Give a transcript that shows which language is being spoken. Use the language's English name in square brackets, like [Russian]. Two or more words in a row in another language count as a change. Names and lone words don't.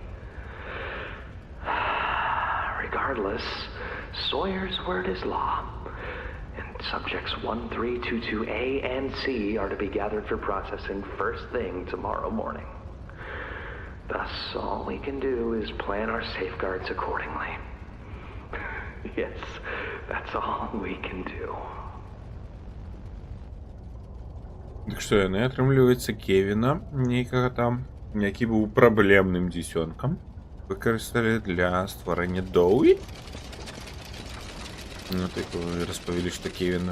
[English] Regardless, Sawyer's word is law, and subjects 1322A and C are to be gathered for processing first thing tomorrow morning. Thus, all we can do is plan our safeguards accordingly. Yes, that's all we can do. [Belarusian] Так што яны, атрымліваецца, Кевіна, нейкага там, які быў праблемным дзісёнкам, выкарысталі для стварэння Доуі? Ну, так распавялі, што Кевін...